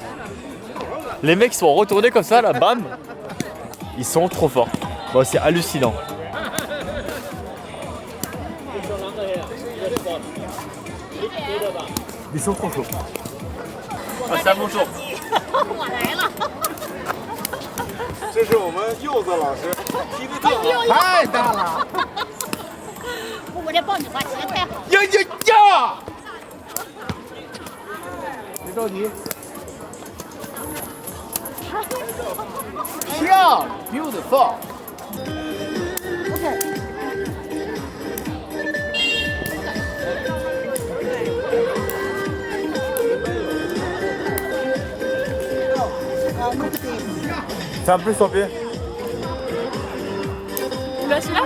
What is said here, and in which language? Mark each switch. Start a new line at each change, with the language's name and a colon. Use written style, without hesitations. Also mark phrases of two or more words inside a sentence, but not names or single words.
French: Les mecs sont retournés comme ça là, bam. Ils sont trop forts. Bon, c'est hallucinant. Ils sont trop chauds. Ah, c'est à mon tour.
Chinese: 这是我们柚子老师踢的特好，太大了！我这爆米花切太好了。呀呀呀！别着急，跳 ，beautiful。
French: Tiens plus ton pied. Tu l'as celui-là?